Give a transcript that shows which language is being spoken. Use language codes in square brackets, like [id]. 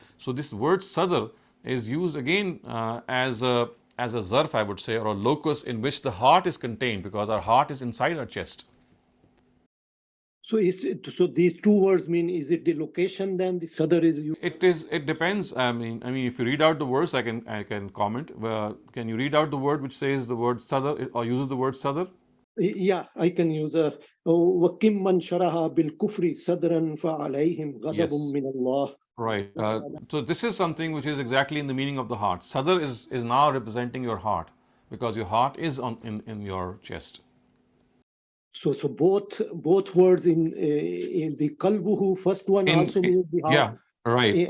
[en] So this word sadr is used again as a zarf, I would say, or a locus in which the heart is contained, because our heart is inside our chest. So these two words mean, is it the location then the sadr is used? It depends. I mean, if you read out the verse, I can comment. Can you read out the word which says the word sadr or uses the word sadr? Yeah, I can use [ar] وَكِمْ مَنْ شَرَحَ بِالْكُفْرِ صَدْرًا فَعَلَيْهِمْ غَضَبٌ مِّنَ اللَّهِ. [en] Right. So this is something which is exactly in the meaning of the heart. Sadr is now representing your heart, because your heart is in your chest. So both words in the kalbuhu, first one also means the heart. Yeah. Right,